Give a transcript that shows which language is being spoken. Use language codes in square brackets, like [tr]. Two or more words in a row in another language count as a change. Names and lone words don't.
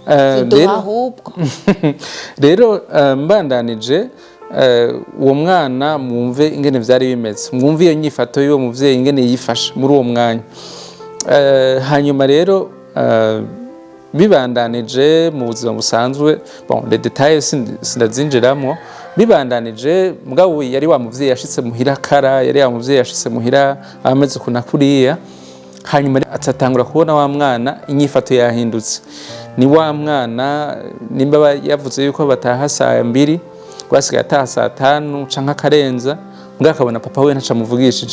[rn] Rero mbandanije uwo mwana mwumve ingene vyari bimeze. Mwumve iyo nyifato y'uwo muvyeyi ingene yifashe muri uwo mwanya. Hanyuma rero bibandanije mu buzima busanzwe, [fr] bon les détails [rn] sindazinjiramo. Bibandanije mugabo yari wa muvyeyi yashitse muhira kara, yari wa muvyeyi yashitse muhira ameze kunakuriya. Hanyuma atatangura kubona wa mwana inyifato yahindutse. Ni wa mwana nimba yavuze yuko bataha saa 2 gwasigaye ataha saa 5 canke akarenza mbwa akabona papa we ntaca muvugishije.